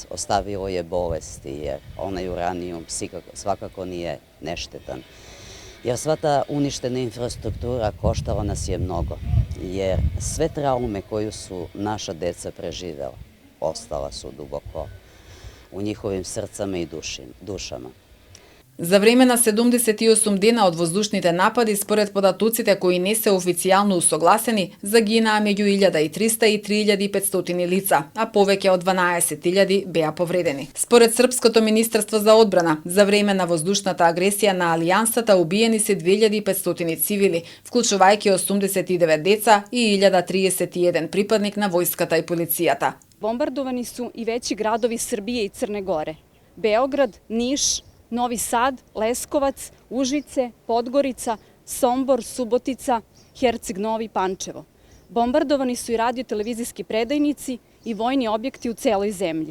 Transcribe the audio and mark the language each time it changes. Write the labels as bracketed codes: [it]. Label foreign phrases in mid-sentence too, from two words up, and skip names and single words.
[sr] Ostavilo je bolesti jer onaj uranijum svakako nije neštetan. Jer sva ta uništena infrastruktura koštala nas je mnogo. Jer sve traume koju su naša deca preživela ostala su duboko u njihovim srcama i dušama. [mk] За време на 78 дена од воздушните напади, според податоците кои не се официјално усогласени, загинаа меѓу 1300 и 3500 лица, а повеќе од 12.000 беа повредени. Според Српското министерство за одбрана, за време на воздушната агресија на Алијансата убиени се 2500 цивили, вклучувајќи 89 деца и 1031 припадник на војската и полицијата. [sr] Bombardovani su i veći gradovi Srbije i Crne Gore. Beograd, Niš, Novi Sad, Leskovac, Užice, Podgorica, Sombor, Subotica, Herceg Novi, Pančevo. Bombardovani su i radio-televizijski predajnici i vojni objekti u celoj zemlji.